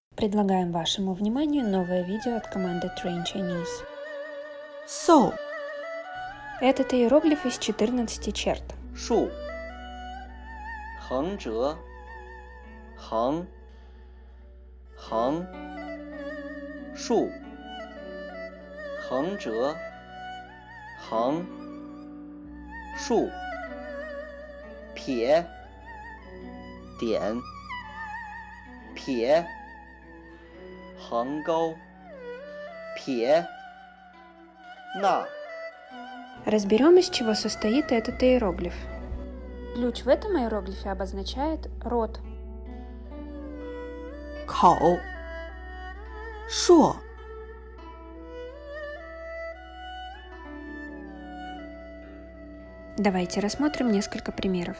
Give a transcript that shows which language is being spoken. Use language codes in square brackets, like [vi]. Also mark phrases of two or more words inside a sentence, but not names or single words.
[ru] Предлагаем вашему вниманию новое видео от команды Train Chinese. So, Этот иероглиф из 14 черт. [zh] 竖，横折，横，横，竖，横折，横，竖，撇，点，撇，横钩，撇，捺。 [ru] Разберем, из чего состоит этот иероглиф. Ключ в этом иероглифе обозначает рот. [zh] 口，硕， [ru] Давайте рассмотрим несколько примеров.